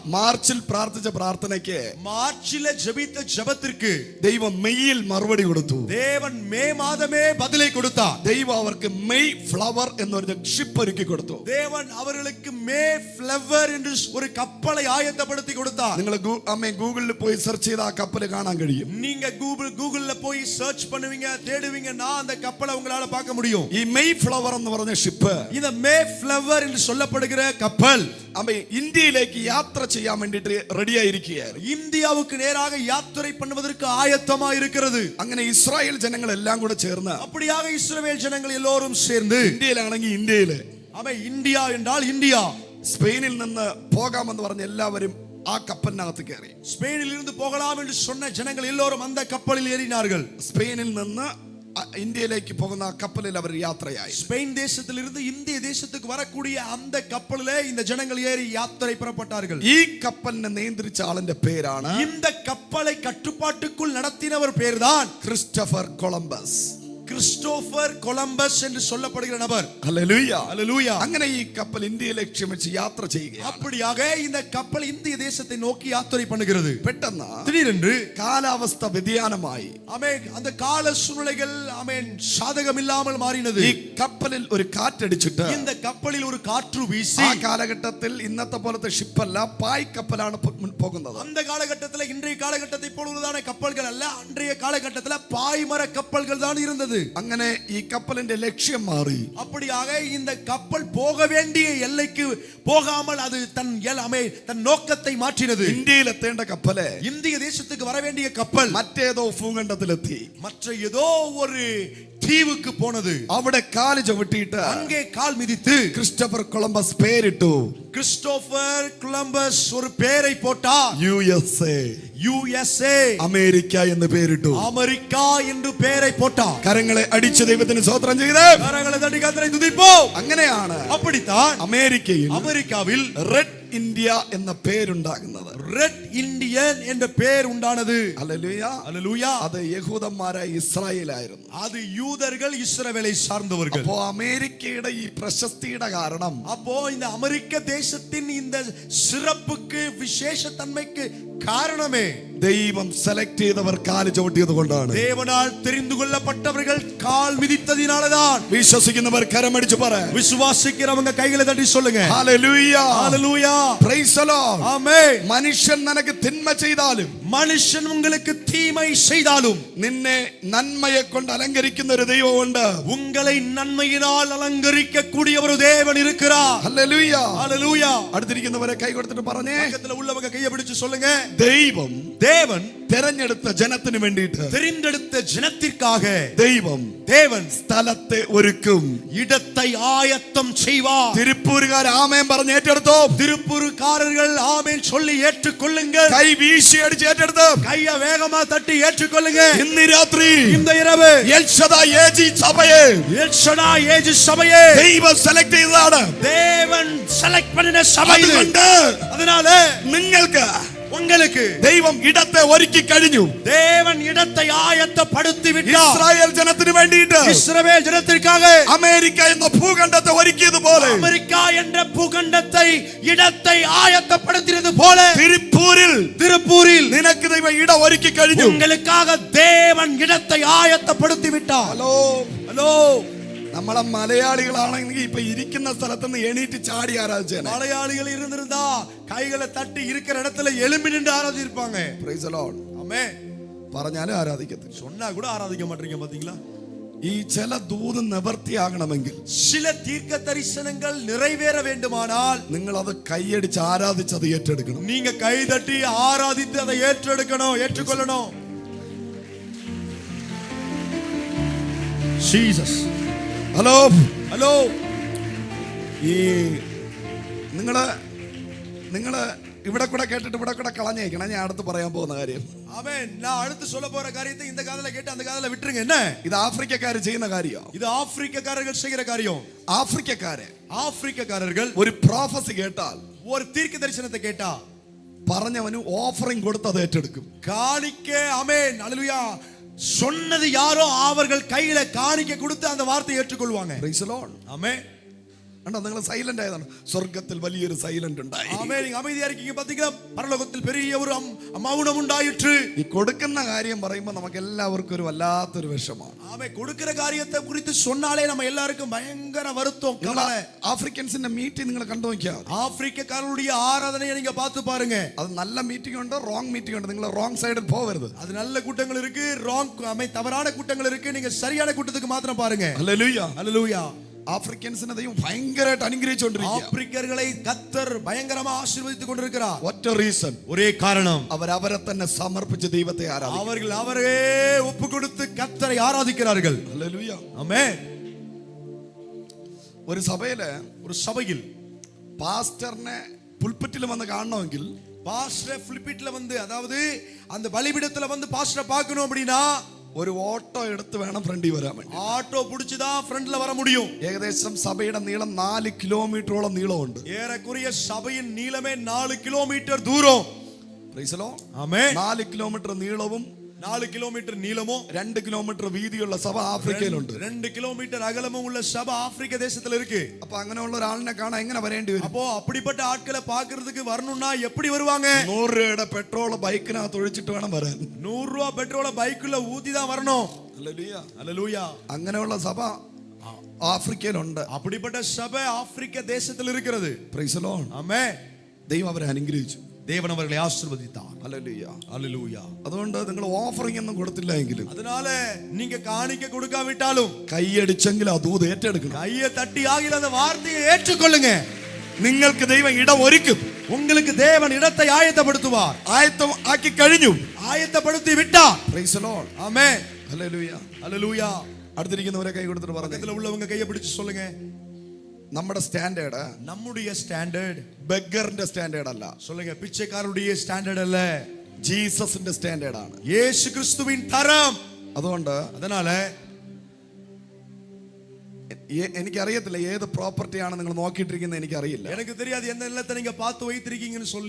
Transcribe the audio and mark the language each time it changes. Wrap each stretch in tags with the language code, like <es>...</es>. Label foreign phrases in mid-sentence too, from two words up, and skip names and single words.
<ml>മാർച്ചിൽ പ്രാർത്ഥിച്ച പ്രാർത്ഥനയ്ക്ക്</ml> <ta>மார்ச்சிலே ஜெபித்த ஜெபத்திற்கு</ta> <ml>ദൈവം മെയ്യിൽ മറുപടി കൊടുത്തു.</ml> <ta>தேவன் மே மாதமே பதிலை கொடுத்தார்.</ta> <ml>ദൈവം അവർക്ക് മെയ് ഫ്ലവർ എന്നൊരു ഷിപ്പ് ഒരുക്കി കൊടുത്തു.</ml> <ta>தேவன் அவர்களுக்கு மே ஃப்ளவர் என்று ஒரு கப்பலை ஆயத்தப்படுத்தி கொடுத்தார்.</ta> <ml>നിങ്ങൾ ഗൂഗിളിൽ പോയി സെർച്ച് ചെയ്ത ആ കപ്പൽ കാണാൻ കഴിയും.</ml> <ta>நீங்க கூகுள்ல போய் சர்ச் பண்ணுவீங்க, தேடுவீங்கன்னா அந்த கப்பலை உங்களால பார்க்க முடியும்.</ta> <ml>ഈ മെയ് ഫ്ലവർ എന്ന് പറഞ്ഞ ഷിപ്പ്,</ml> <ta>இந்த மே ஃப்ளவர் என்று சொல்லப்படுகிற கப்பல்</ta> <ml>ഇന്ത്യയിലേക്ക് യാത്ര ചെയ്യാൻ വേണ്ടിയിട്ട് റെഡി ആയിരിക്കുകയായിരുന്നു.</ml> <ta>இந்தியாவுக்கு நேராக யாத்திரை பண்ணுவதற்கு ஆயத்தமா இருக்கிறது.</ta> <ml>അങ്ങനെ ഇസ്രായേൽ ജനങ്ങൾ എല്ലാം കൂടെ ചേർന്ന്,</ml> <ta>அப்படியாக இஸ்ரவேல் ஜனங்கள் எல்லோரும் சேர்ந்து,</ta> <ml>ഇന്ത്യയിലാണെങ്കിൽ ഇന്ത്യയില്,</ml> <ta>இந்தியா என்றால் இந்தியா,</ta> <ml>സ്പെയിനിൽ നിന്ന് പോകാമെന്ന് പറഞ്ഞ എല്ലാവരും ആ കപ്പലിനകത്ത് കയറി.</ml> <ta>ஸ்பெயினில் இருந்து போகலாம் என்று சொன்ன ஜனங்கள் எல்லோரும் அந்த கப்பலில் ஏறினார்கள்.</ta> <ml>സ്പെയിനിൽ നിന്ന് ഇന്ത്യയിലേക്ക് പോകുന്ന ആ കപ്പലിൽ അവർ യാത്രയായി.</ml> <ta>ஸ்பெயின் தேசத்திலிருந்து இந்திய தேசத்துக்கு வரக்கூடிய அந்த கப்பலிலே இந்த ஜனங்கள் ஏறி யாத்திரை புறப்பட்டார்கள்.</ta> <ml>ഈ കപ്പലിനെ നിയന്ത്രിച്ച ആളിന്റെ പേരാണ്,</ml> <ta>இந்த கப்பலை கட்டுப்பாட்டுக்குள் நடத்தினவர் பேர்தான்</ta> <ml>ക്രിസ്റ്റഫർ കൊളംബസ്.</ml> <ta>கிறிஸ்டோபர் கொலம்பஸ் என்று சொல்லப்படுகிற நபர்.</ta> <ml>ഹല്ലേലൂയ.</ml> <ta>ஹல்லேலூயா.</ta> <ml>അങ്ങനെ ഈ കപ്പൽ ഇന്ത്യയെ ലക്ഷ്യം വെച്ച് യാത്ര ചെയ്യുകയാണ്.</ml> <ta>அப்படியாக இந்த கப்பல் இந்திய தேசத்தை நோக்கி யாத்திரை பண்ணுகிறது.</ta> <ml>പെട്ടെന്ന്</ml> <ta>திடீரென்று</ta> <ml>കാലാവസ്ഥ വ്യതിയാനമായി.</ml> <ta>ஆமென். அந்த கால சூழ்நிலைகள் ஆமென் சாதகம் இல்லாமல் மாறினது.</ta> <ml>ഈ കപ്പലിൽ ഒരു കാറ്റടിച്ചിട്ട്,</ml> <ta>இந்த கப்பலில் ஒரு காற்று வீசி,</ta> <ml>ആ കാലഘട്ടത്തിൽ ഇന്നത്തെ പോലത്തെ ഷിപ്പല്ല, പായ് കപ്പലാണ് പോകുന്നത്.</ml> <ta>அந்த காலகட்டத்தில் இன்றைய காலகட்டத்தை போலுள்ளதான கப்பல்கள் அல்ல, அன்றைய காலகட்டத்தில் பாய்மர கப்பல்கள் தான் இருந்தது.</ta> <ml>അങ്ങനെ ഈ കപ്പലിന്റെ ലക്ഷ്യം മാറി.</ml> <ta>அப்படியாக இந்த கப்பல் போக வேண்டிய எல்லைக்கு போகாமல் அது தன் நோக்கத்தை மாற்றினது.</ta> <ml>ഇന്ത്യയിൽ എത്തേണ്ട കപ്പല്</ml> <ta>இந்திய தேசத்துக்கு வர வேண்டிய கப்பல்</ta> <ml>മറ്റേതോ ഭൂഖണ്ഡത്തിലെത്തി.</ml> <ta>மற்ற ஏதோ ஒரு தீவுக்கு போனது.</ta> <ml>അവിടെ കാല് ചവിട്ടിയിട്ട്</ml> <ta>அங்கே கால் மிதித்து</ta> <ml>ക്രിസ്റ്റഫർ കൊളംബസ് പേരിട്ടു.</ml> <ta>கிறிஸ்டோபர் கொலம்பஸ் ஒரு பெயரை போட்டார். USA</ta> <ml>അമേരിക്ക എന്ന് പേരിട്ടു.</ml> <ta>அமெரிக்கா என்று பெயரை போட்டார்.</ta> <ml>കരങ്ങളെ അടിച്ച് ദൈവത്തിന് സ്തോത്രം ചെയ്ത്</ml> <ta>கரங்களை தட்டி கர்த்தரை துதிப்போம்.</ta> <ml>അങ്ങനെയാണ്</ml> <ta>அப்படித்தான்</ta> <ml>അമേരിക്കയിൽ</ml> <en>Red India</en> <ml>എന്ന പേരുണ്ടാകുന്നത്.</ml> <en>Red Indian</en> <ta>என்ற பெயர் உண்டானது.</ta> <ml>ഹല്ലേലൂയ.</ml> <ta>ஹல்லேலூயா.</ta> <ml>അത് യഹൂദന്മാരായ ഇസ്രായേലായിരുന്നു.</ml> <ta>அது யூதர்கள் இஸ்ரவேலை சார்ந்தவர்கள்.</ta> <ml>അപ്പോ അമേരിക്കയുടെ ഈ പ്രശസ്തിയുടെ കാരണം,</ml> <ta>அப்போ இந்த அமெரிக்க தேசத்தின் இந்த சிறப்புக்கு விசேஷ தன்மைக்கு காரணமே</ta> <ml>ദൈവം സെലക്ട് ചെയ്തവർ കാല് ചവിട്ടിയത് കൊണ്ടാണ്.</ml> <ta>தேவனால் தெரிந்து கொள்ளப்பட்டவர்கள் கால் மிதித்ததினாலதான்.</ta> <ml>വിശ്വസിക്കുന്നവർ കരമടിച്ചു പറ.</ml> <ta>விசுவாசிக்கிறவங்க கைகளை தட்டி சொல்லுங்க.</ta> <ml>ഹല്ലേലൂയ.</ml> <ta>ஹalleluya.</ta> <en>praise the lord.</en> <ta>ஆமென்.</ta> <ml>മനുഷ്യൻ നിനക്ക് തിന്മ ചെയ്താലും,</ml> <ta>மனுஷன் உங்களுக்கு தீமை செய்தாலும்,</ta> <ml>നിന്നെ നന്മയെ കൊണ്ട് അലങ്കരിക്കുന്ന ഒരു ദൈവമുണ്ട്.</ml> <ta>உங்களை நன்மையினால் அலங்கரிக்க கூடிய ஒரு தேவன் இருக்கிறார்.</ta> <ml>ഹല്ലേലൂയ.</ml> <ta>ஹalleluya.</ta> <ml>അടുത്തിരിക്കുന്നവരെ കൈ കൊടുത്തിട്ട് പറഞ്ഞേ,</ml> <ta>பக்கத்துல உள்ளவங்க கையை பிடிச்சு சொல்லுங்க.</ta> <ml>ദൈവം</ml> <ta>தேவன்</ta> <ml>തെരഞ്ഞെടുത്ത ജനത്തിന് വേണ്ടിയിട്ട്,</ml> <ta>தெரிந்தெடுத்த ஜனத்திற்காக</ta> <ml>ദൈവം സ്ഥലത്തെ ഒരുക്കും,</ml> <ta>இடத்தை ஆயத்தம் செய்வார்.</ta> <ml>തിരുപ്പൂരുകാർ ആമേൻ പറഞ്ഞ് ഏറ്റെടുത്തോ.</ml> <ta>திருப்பூர்காரர்கள் ஆமென் சொல்லி ஏற்றுக்கொள்ளுங்கள்.</ta> <ml>കൈ വീശി അടിച്ച് ഏറ്റെടുത്തോ.</ml> <ta>கைய வேகமா தட்டி ஏற்றுக்கொள்ளுங்க.</ta> <ml>ഇന്ന് രാത്രി</ml> <ta>இந்த இரவு</ta> <ml>എൽഷദായ് ഏജി സഭയെ,</ml> <ta>எல்ஷடாய் ஏஜு சபையே</ta> <ml>ദൈവം സെലക്ട് ചെയ്തതാണ്.</ml> <ta>தேவன் செலக்ட் பண்ணின சபை இது.</ta> <ml>അതുകൊണ്ട്</ml> <ta>அதனால</ta> <ml>നിങ്ങൾക്ക്</ml> <ta>உங்களுக்கு</ta> <ml>ദൈവം ഇടത്തെ ഒരുക്കി കഴിഞ്ഞു.</ml> <ta>தேவன் இடத்தை ஆயத்தப்படுத்தி விட்டார்.</ta> <ml>ഇസ്രായേൽ ജനത്തിന് വേണ്ടിയിട്ട്</ml> <ta>இஸ்ரவேல் ஜனத்திற்காக</ta> <ml>അമേരിക്ക എന്ന ഭൂഖണ്ഡത്തെ ഒരുക്കിയതുപോലെ,</ml> <ta>அமெரிக்கா என்ற பூகண்டத்தை இடத்தை ஆயத்தப்படுத்தினது போல,</ta> <ml>திருப்பൂரில் നിനക്ക് ദൈവം ഇടം ഒരുക്കി കഴിഞ്ഞു.</ml> <ta>உங்களுக்காக தேவன் இடத்தை ஆயத்தப்படுத்தி விட்டார்.</ta> <ml>ഹലോ</ml> <ta>ஹலோ,</ta> <ml>നമ്മളെ മലയാളികളാണെങ്കിൽ ഇപ്പൊ ഇരിക്കുന്ന സ്ഥലത്തുനിന്ന് എണീറ്റ് ചാടി ആരാധിച്ചേനെ.</ml> <ta>மலையாளிகள் இருந்திருந்தா கைகளை தட்டி இருக்கிற இடத்துல எழும்பி நின்று ஆராதிப்பாங்க.</ta> <en>praise the lord.</en> <ta>ஆமென்.</ta> <ml>പറഞ്ഞാലും ആരാധിക്കത്തില്ല.</ml> <ta>சொன்னா கூட ஆராதிக்க மாட்டீங்க. பாத்தீங்களா?</ta> <ml>ഈ ചില ദൂത് നിവർത്തിയാകണമെങ്കിൽ,</ml> <ta>சில தீர்க்க தரிசனங்கள் நிறைவேற வேண்டுமானால்</ta> <ml>നിങ്ങൾ അത് കൈയടിച്ച് ആരാധിച്ച് അത് ഏറ്റെടുക്കണം.</ml> <ta>நீங்க கை தட்டி ஆராதித்து அதை ஏற்றெடுக்கணும், ஏற்றுக்கொள்ளணும். ஜீசஸ்.</ta> <ml>ഹലോ ഹലോ, ഈ നിങ്ങള് ഇവിടെ കൂടെ കേട്ടിട്ട് ഇവിടെ കൂടെ കളഞ്ഞേക്കണം. ഞാൻ അടുത്ത് പറയാൻ പോകുന്ന കാര്യം.</ml> <ta>ஆமென். நான் அடுத்து சொல்ல போற காரியத்தை இந்த காதுல கேட்டு அந்த காதுல விட்டுருங்க. என்ன</ta> <ml>ഇത് ആഫ്രിക്കക്കാര് ചെയ്യുന്ന കാര്യം.</ml> <ta>இது ஆப்பிரிக்கக்காரர்கள் செய்கிற காரியம்.</ta> <ml>ആഫ്രിക്കക്കാരர்கள் ഒരു പ്രോഫസി കേട്ടാൽ,</ml> <ta>ஒரு தீர்க்க தரிசனத்தை கேட்டா</ta> <ml>പറഞ്ഞവന് ഓഫറിംഗ് കൊടുത്ത് അത് ഏറ്റെടുക്കും.</ml> <ta>காணிக்க. ஆமென். ஹalleluya. சொன்னது யாரோ அவர்கள் கையில காணிக்க கொடுத்து அந்த வார்த்தையை ஏற்றுக்கொள்வாங்க.</ta> <en>praise the lord.</en> <ta>ஆமென்.</ta> <ml>കണ്ടോ, നിങ്ങൾ സൈലന്റ് ആയതാണ്. സ്വർഗത്തിൽ വലിയൊരു സൈലന്റ് ഉണ്ടായി.</ml> <ta>ஆமென். நீங்க அமைதியா இருக்கீங்க. பாத்தீங்களா? பரலோகத்தில் பெரிய ஒரு மௌனம் உண்டாயிற்று.</ta> <ml>ഈ കൊടുക്കുന്ന കാര്യം പറയുമ്പോൾ നമുക്ക് എല്ലാവർക്കും ഒരു വല്ലാത്തൊരു വിഷമമാണ്.</ml> <ta>ஆமென். கொடுக்கிற காரியத்தை குறித்து சொன்னாலே நம்ம எல்லாருக்கும் பயங்கர வருத்தம், கவலை.</ta> <ml>ആഫ്രിക്കൻസിന്റെ മീറ്റിംഗ് നിങ്ങൾ കണ്ടു നോക്കിയാൽ,</ml> <ta>ஆப்பிரிக்கக்காரருடைய ஆராதனையை நீங்க பார்த்து பாருங்க.</ta> <ml>അത് നല്ല മീറ്റിംഗ് ഉണ്ട്,</ml> <en>wrong meeting</en> <ml>ഉണ്ട്. നിങ്ങൾ</ml> <en>wrong side</en> <ml>പോവരുത്.</ml> <ta>அது நல்ல கூட்டங்கள் இருக்கு, தவறான கூட்டங்கள் இருக்கு. நீங்க சரியான கூட்டத்துக்கு மாத்திரம் பாருங்க.</ta> <ml>ഹല്ലേലൂയ.</ml> <ta>ஹalleluya.</ta> <ml>ആഫ്രിക്കൻസിനെ ദൈവം ഭയങ്കരമായിട്ട് അനുഗ്രഹിച്ചുകൊണ്ടിരിക്കുക.</ml> <ta>ஆப்பிரிக்கர்களை கர்த்தர் பயங்கரமா ஆசீர்வதித்துக் கொண்டிருக்கிறார்.</ta> <ml>ഒറ്റ റീസൺ,</ml> <ta>ஒரே காரணம்,</ta> <ml>അവരെ തന്നെ സമർപ്പിച്ച് ദൈവത്തെ ആരാധിക്കും.</ml> <ta>அவர்கள் அவரே ஒப்பு கொடுத்து கர்த்தரை ஆராதிக்கிறார்கள்.</ta> <ml>ഹല്ലേലൂയ.</ml> <ta>ஆமென்.</ta> <ml>ഒരു സഭയില്</ml> <ta>ஒரு சபையில்</ta> <ml>പാസ്റ്ററിനെ പുൽപിറ്റിൽ വന്ന് കാണണമെങ്കിൽ,</ml> <ta>பாஸ்டர் பிலிப்பிட்ல வந்து, அதாவது அந்த பலிபீடத்துல வந்து பாஸ்டரை பார்க்கணும் அப்படின்னா</ta> <ml>ഒരു ഓട്ടോ എടുത്ത് വേണം ഫ്രണ്ടിൽ വരാൻ വേണ്ടി.</ml> <ta>ஆட்டோ புடிச்சுதான் ஃப்ரண்ட்ல வர முடியும்.</ta> <ml>ഏകദേശം സഭയുടെ നീളം 4 കിലോമീറ്ററോളം നീളമുണ്ട്.</ml> <ta>ஏறக்குறைய சபையின் நீளமே 4 கிலோமீட்டர் தூரம்.</ta> <en>praise the lord.</en> <ta>ஆமென்.</ta> <ml>4 കിലോമീറ്റർ നീളവും</ml> <ta>4 கிலோமீட்டர் நீளமும்</ta> <ml>2 കിലോമീറ്റർ വീതിയുള്ള സഭ ആഫ്രിക്കയിലുണ്ട്.</ml> <ta>2 கிலோமீட்டர் அகலமும் உள்ள சபை ஆப்பிரிக்க தேசத்துல இருக்கு.</ta> <ml>അപ്പൊ അങ്ങനെയുള്ള ഒരാളിനെ കാണാൻ എങ്ങനെ വരേണ്ടി വരും?</ml> <ta>அப்போ அப்படிப்பட்ட ஆட்களை பார்க்கிறதுக்கு வரணும்னா எப்படி வருவாங்க?</ta> <ml>100 രൂപയുടെ പെട്രോൾ ബൈക്കിനകത്ത് ഒഴിച്ചിട്ട് വേണം വരാൻ.</ml> <ta>100 ரூபாய் பெட்ரோலை பைக்குள்ள ஊத்தி தான் வரணும்.</ta> <ml>ഹല്ലേലൂയ.</ml> <ta>ஹalleluya.</ta> <ml>അങ്ങനെയുള്ള സഭ ആഫ്രിക്കയിലുണ്ട്.</ml> <ta>அப்படிப்பட்ட சபை ஆப்பிரிக்க தேசத்தில் இருக்கிறது.</ta> <en>praise the lord.</en> <ta>ஆமென்.</ta> <ml>ദൈവം അവരെ അനുഗ്രഹിച്ചു.</ml> <ta>தேவன் அவர்களை ஆசீர்வதித்தார்.</ta> <ml>ഹല്ലേലൂയ.</ml> <ta>ஹalleluya.</ta> <ml>അതുകൊണ്ട് നിങ്ങൾ ഓഫറിംഗ് ഒന്നും കൊടുത്തില്ല എങ്കിലും,</ml> <ta>அதனால நீங்க காணிக்க கொடுக்காவிட்டாலும்</ta> <ml>കൈയടിച്ചെങ്കിൽ ആ ദൂത് ഏറ്റെടുക്കണം.</ml> <ta>கையை தட்டி ஆகில அந்த வார்த்தையை ஏற்றுக்கொள்ளுங்க.</ta> <ml>നിങ്ങൾക്ക് ദൈവം ഇടം ഒരുക്കും.</ml> <ta>உங்களுக்கு தேவன் இடத்தை ஆயத்தப்படுத்துவார்.</ta> <ml>ആയത്തം ആക്കി കഴിഞ്ഞു.</ml> <ta>ஆயத்தப்படுத்தி விட்டார்.</ta> <en>praise the lord.</en> <ta>ஆமென்.</ta> <ml>ഹല്ലേലൂയ.</ml> <ta>ஹalleluya.</ta> <ml>അടുത്തിരിക്കുന്നവരെ കൈ കൊടുത്തിട്ട് പറഞ്ഞു,</ml> <ta>பக்கத்துல உள்ளவங்க கையை பிடிச்சு சொல்லுங்க.</ta> <ml>നമ്മുടെ സ്റ്റാൻഡേർഡ്</ml> <ta>நம்முடைய ஸ்டாண்டர்ட்</ta> <ml>ബെഗറിന്റെ സ്റ്റാൻഡേർഡ് അല്ല.</ml> <ta>சொல்லுங்க, பிச்சைக்காரருடைய ஸ்டாண்டர்ட் அல்ல,</ta> <ml>ജീസസിന്റെ സ്റ്റാൻഡേർഡ് ആണ്.</ml> <ta>இயேசு கிறிஸ்துவின் தரம்.</ta> <ml>അതുകൊണ്ട്</ml> <ta>அதனால</ta> <ml>എനിക്കറിയത്തില്ല ഏത് പ്രോപ്പർട്ടിയാണ് നിങ്ങൾ നോക്കിയിട്ടിരിക്കുന്നത്. എനിക്കറിയില്ല.</ml> <ta>எனக்கு தெரியாது எந்த நிலத்தை நீங்க பார்த்து வைத்திருக்கீங்கன்னு சொல்லி</ta>